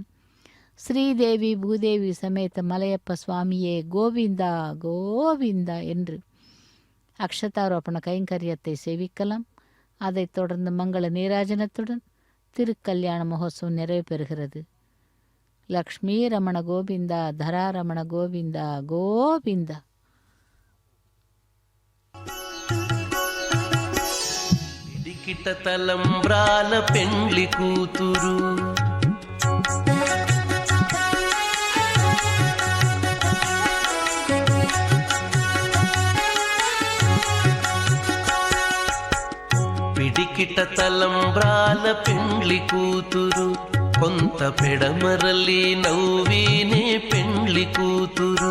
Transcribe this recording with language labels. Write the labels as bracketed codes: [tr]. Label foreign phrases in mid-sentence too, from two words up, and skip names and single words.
[ta] ஸ்ரீதேவி பூதேவி சமேத மலையப்ப சுவாமியே கோவிந்தா கோவிந்தா என்று அக்ஷதாரோபண கைங்கரியத்தை சேவிக்கலாம். அதைத் தொடர்ந்து மங்கள நீராஜனத்துடன் திருக்கல்யாண மகோத்சவம் நிறைவு பெறுகிறது. லக்ஷ்மீ ரமண கோவிந்தா, தராரமண கோவிந்தா கோவிந்தா. [te] పిడికిట తలంబ్రాల పెండ్లి కూతురు, పిడికిట తలంబ్రాల పెండ్లి కూతురు, కొంత పెడమరలి నవ్వీనే పెండ్లి కూతురు.